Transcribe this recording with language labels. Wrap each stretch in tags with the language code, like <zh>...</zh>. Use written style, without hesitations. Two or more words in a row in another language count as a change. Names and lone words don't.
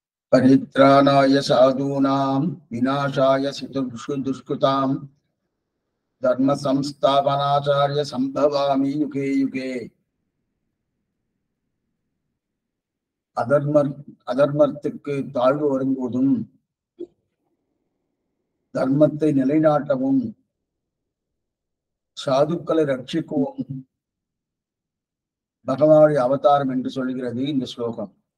<sa>परित्राणाय साधूनां विनाशाय दुष्कृतां धर्म संस्थापनाचार्य संभवामि युगे युगे।</sa> <ta>அதர்மத்துக்கு தாழ்வு வரும்போதும் தர்மத்தை நிலைநாட்டவும் சாதுக்களை ரட்சிக்கவும் பகவானுடைய அவதாரம் என்று சொல்கிறது இந்த ஸ்லோகம்.</ta>